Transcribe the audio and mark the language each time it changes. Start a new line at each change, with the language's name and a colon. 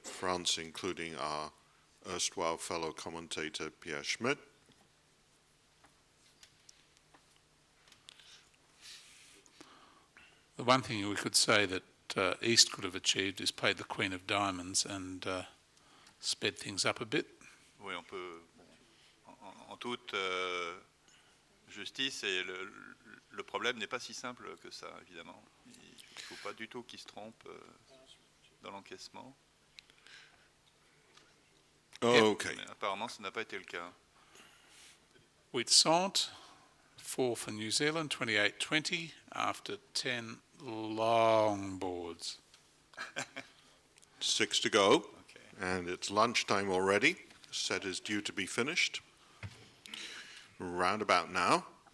English: France including our erstwhile fellow commentator Pierre Schmidt. The one thing we could say that East could have achieved is played the Queen of Diamonds and sped things up a bit.
French: Oui, on peut, en toute justice, et le problème n'est pas si simple que ça, évidemment. Il ne faut pas du tout qu'il se trompe dans l'encaissement.
English: Oh, okay.
French: Mais apparemment, ça n'a pas été le cas.
English: Whitesant, 4 for New Zealand, 28-20 after 10 long boards. 6 to go, Okay. and it's lunchtime already. The set is due to be finished round about now.